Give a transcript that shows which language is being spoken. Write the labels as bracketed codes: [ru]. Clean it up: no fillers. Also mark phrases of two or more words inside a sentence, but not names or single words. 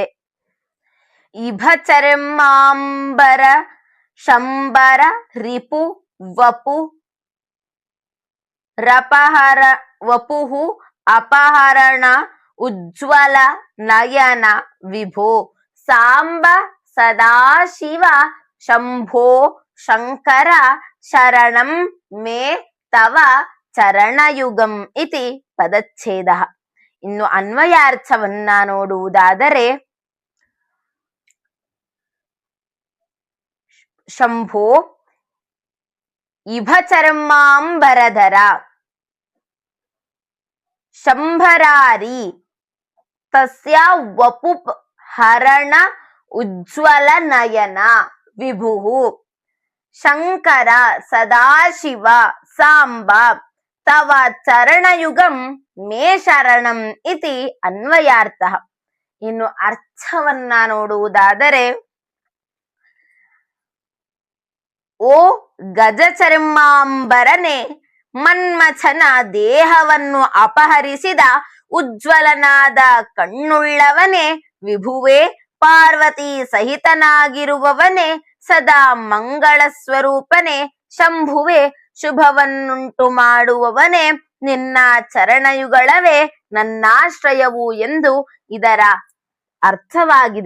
[sa] ಇಭ ಚರ್ಮಾಂಬರ ಶಂಬರ ರಿಪು ವಪುಹು ಅಪಹರಣ ಉಜ್ವಲ ನಯನ ವಿಭೋ ಸಾಂಬ ಸದಾಶಿವ ಶಂಭೋ ಶಂಕರ ಶರಣಂ ಮೇ ತವ ಚರಣಯುಗಂ ಇತಿ ಪದಚ್ಛೇದ. [kn] ಇನ್ನು ಅನ್ವಯಾರ್ಥವನ್ನ ನೋಡುವುದಾದರೆ, [sa] ಶಂಭೋ ಇಭ ಚರ್ಮಾಂಬರಧರ ಶಂಭರಾರಿ ತಸ್ಯ ವಪು ಹರಣ ಉಜ್ವಲ ನಯನ ವಿಭುಃ ಶಂಕರ ಸದಾಶಿವ ಸಾಂಬ ತವ ಚರಣಯುಗಂ ಮೇ ಶರಣಂ ಇತಿ ಅನ್ವಯಾರ್ಥ. [kn] ಇನ್ನು ಅರ್ಥವನ್ನ ನೋಡುವುದಾದರೆ, ಓ ಗಜಚರ್ಮಾಂಬರನೆ, ಮನ್ಮಥನ ದೇಹವನ್ನು ಅಪಹರಿಸಿದ ಉಜ್ವಲನಾದ ಕಣ್ಣುಳ್ಳವನೇ, ವಿಭುವೇ ಪಾರ್ವತಿ ಸಹಿತನಾಗಿರುವವನೇ, ಸದಾ ಮಂಗಳ ಸ್ವರೂಪನೇ, ಶಂಭುವೆ ಶುಭವನ್ನುಂಟು ಮಾಡುವವನೇ, ನಿನ್ನ ಚರಣಯುಗಳವೇ ನನ್ನಾಶ್ರಯವು ಎಂದು ಇದರ ಅರ್ಥವಾಗಿದೆ.